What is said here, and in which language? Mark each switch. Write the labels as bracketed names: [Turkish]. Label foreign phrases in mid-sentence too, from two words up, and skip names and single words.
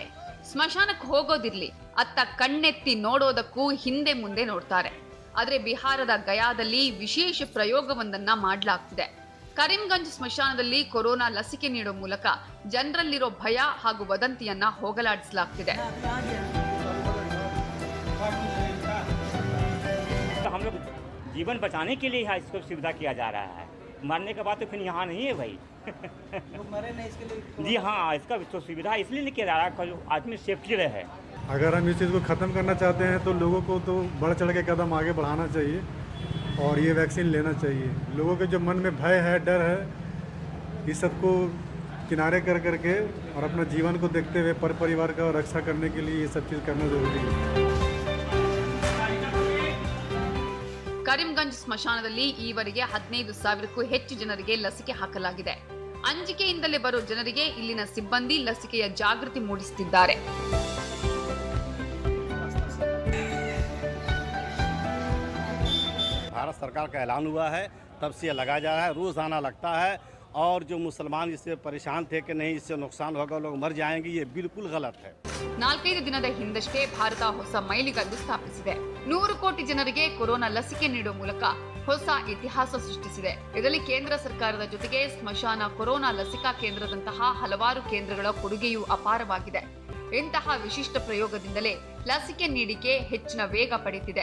[Kannada] ಸ್ಮಶಾನಕ್ಕೆ ಹೋಗೋದಿರ್ಲಿ, ಅತ್ತ ಕಣ್ಣೆತ್ತಿ ನೋಡೋದಕ್ಕೂ ಹಿಂದೆ ಮುಂದೆ ನೋಡ್ತಾರೆ. ಆದ್ರೆ ಬಿಹಾರದ ಗಯಾದಲ್ಲಿ ವಿಶೇಷ ಪ್ರಯೋಗವೊಂದನ್ನ ಮಾಡಲಾಗ್ತಿದೆ. ಕರೀಂಗಂಜ್ ಸ್ಮಶಾನದಲ್ಲಿ ಕೊರೋನಾ ಲಸಿಕೆ ನೀಡೋ ಮೂಲಕ ಜನರಲ್ಲಿರೋ ಭಯ ಹಾಗೂ ವದಂತಿಯನ್ನ ಹೋಗಲಾಡಿಸಲಾಗ್ತಿದೆ. [Hindi] हम लोग जीवन बचाने के लिए यहाँ इसको सुविधा किया जा रहा है. मरने के बाद तो फिर यहाँ नहीं है भाई. मरे नहीं इसके लिए. जी हाँ, इसका तो सुविधा इसलिए नहीं किया जा रहा है आदमी सेफ्टी रहे. अगर हम इस चीज़ को ख़त्म करना चाहते हैं तो लोगों को तो बढ़ चढ़ के कदम आगे बढ़ाना चाहिए और ये वैक्सीन लेना चाहिए. लोगों के जो मन में भय है, डर है, इस सबको किनारे कर करके और अपना जीवन को देखते हुए परिवार का रक्षा करने के लिए ये सब चीज़ करना ज़रूरी है. [Kannada] ಕರೀಂಗಂಜ್ ಸ್ಮಶಾನದಲ್ಲಿ ಈವರೆಗೆ 15,000ಕ್ಕೂ ಹೆಚ್ಚು ಜನರಿಗೆ ಲಸಿಕೆ ಹಾಕಲಾಗಿದೆ. ಅಂಜಿಕೆಯಿಂದಲೇ ಬರೋ ಜನರಿಗೆ ಇಲ್ಲಿನ ಸಿಬ್ಬಂದಿ ಲಸಿಕೆಯ ಜಾಗೃತಿ ಮೂಡಿಸುತ್ತಿದ್ದಾರೆ. [Hindi] भारत सरकार का ऐलान हुआ है, तब से लगाया जा रहा है. रोज आना लगता है और जो मुसलमान इससे परेशान थे कि नहीं इससे नुकसान होगा, लोग मर जाएंगे, ये बिल्कुल गलत है. [Kannada] 4-5 ದಿನದ ಹಿಂದಷ್ಟೇ ಭಾರತ ಹೊಸ ಮೈಲಿಗಲ್ಲು ಸ್ಥಾಪಿಸಿದೆ. 100 ಕೋಟಿ ಜನರಿಗೆ ಕೊರೋನಾ ಲಸಿಕೆ ನೀಡುವ ಮೂಲಕ ಹೊಸ ಇತಿಹಾಸ ಸೃಷ್ಟಿಸಿದೆ. ಇದರಲ್ಲಿ ಕೇಂದ್ರ ಸರ್ಕಾರದ ಜೊತೆಗೆ ಸ್ಮಶಾನ ಕೊರೋನಾ ಲಸಿಕಾ ಕೇಂದ್ರದಂತಹ ಹಲವಾರು ಕೇಂದ್ರಗಳ ಕೊಡುಗೆಯೂ ಅಪಾರವಾಗಿದೆ. ಇಂತಹ ವಿಶಿಷ್ಟ ಪ್ರಯೋಗದಿಂದಲೇ ಲಸಿಕೆ ನೀಡಿಕೆ ಹೆಚ್ಚಿನ ವೇಗ ಪಡೆದಿದೆ.